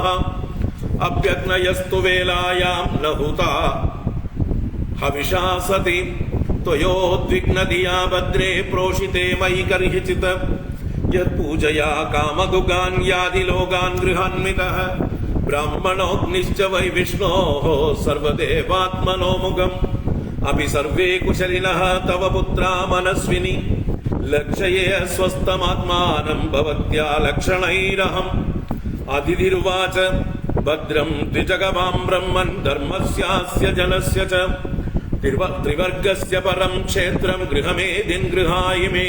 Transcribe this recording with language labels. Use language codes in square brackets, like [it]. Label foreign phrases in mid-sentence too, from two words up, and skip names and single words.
[sa] അഭ്യഗ്നയസ്തു വേലായാം നഹുതാ ഹവിഷാ സതി. ത്വയോദ്വിഗ്നധിയാ ഭദ്രേ പ്രോഷിതേ മയി കർഹിചിത്. യത്പൂജയാ കാമഗുഗാൻ യാതി ലോകാൻ ഗൃഹാന്വിതഃ. ബ്രാഹ്മണോഗ്നിശ്ച വൈ വിഷ്ണോഃ സർവദേവാത്മനോ മുഖം. अपि सर्वे कुशलिनः तव पुत्रा मनस्विनी लक्षये स्वस्थमात्मानं भवत्या लक्षणैरहम्। अतिथिरुवाच भद्रं द्विजगवां ब्रह्मन् धर्मस्यास्य जनस्य च त्रिवर्गस्य परं क्षेत्रं गृहमेदिन् गृहायि मे।